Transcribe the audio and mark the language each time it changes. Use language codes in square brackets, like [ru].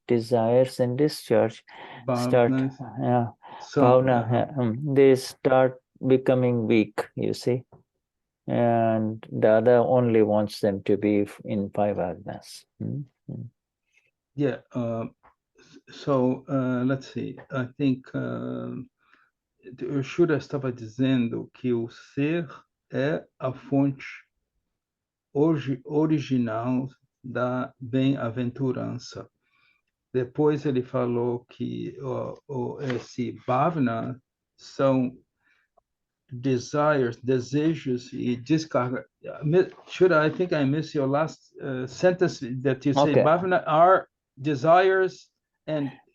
[en] Desires and discharge start, bhavna, they start becoming weak, you see. And Dada only wants them to be in five agnas. Yeah. So let's see. I think [pt] o Shuddha estava dizendo que o ser é a fonte original da bem-aventurança. Depois ele falou que esse Bhavna são desires, desejos e descarga. [en] Shuddha, I think I missed your last sentence that you say Bhavna are desires and